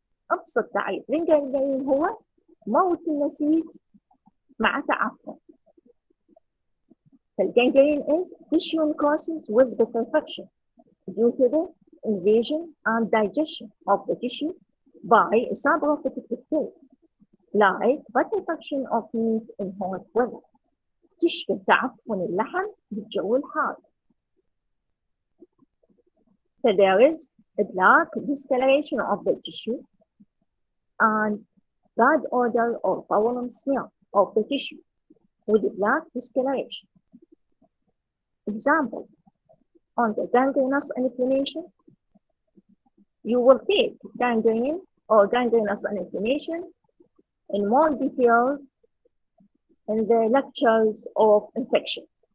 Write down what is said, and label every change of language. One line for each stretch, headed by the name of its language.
Arabic: أبسط تعريف للجانجرين هو موت النسيج مع تعفن.
English: فالجانجرين is tissue necrosis with putrefaction due to the invasion and digestion of the tissue by suppurative bacteria, like putrefaction of meat in hot weather.
Arabic: تشبه تعفن اللحم بالجو الحار.
English: So there is a black discoloration of the tissue and bad odor or foul smell of the tissue with black discoloration. Example, on the gangrenous inflammation, you will take gangrene or gangrenous inflammation in more details in the lectures of infection.